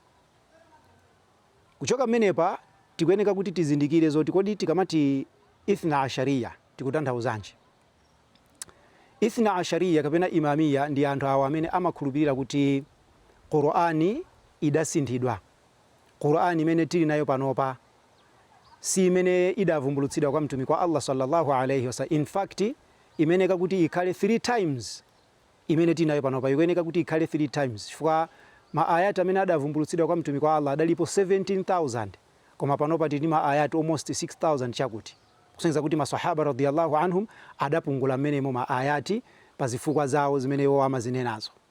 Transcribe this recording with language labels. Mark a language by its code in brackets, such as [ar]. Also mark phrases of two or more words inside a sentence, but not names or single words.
[ny] Kuchoka mmenepa tikuyeneka kuti tizindikire zoti kodi tikamati Ithna Ashariya tikutanthauzanji. Ithna Ashariya kapena Imamiya ndi anthu awo amene amakhulupirira kuti Qur'ani idasinthidwa. Qur'ani imene tili nayo panopa si imene idavumbulutsidwa kwa mtumiki wa Allah [ar] صلى الله عليه وسلم. [en] In fact [ny] imeneka kuti ikhale 3 times imene tili nayo panopa, ikuyeneka kuti ikhale 3 times chifukwa maayati amene adavumbulutsidwa kwa mtumiki wa Allah adalipo 17,000, koma panopa tili maayati almost 6,000 chakuti. Kusonyeza kuti maswahaba [ar] رضي الله عنهم [ny] adapungula mmenemo maayati pa zifukwa zawo zimene iwo amazinenazo.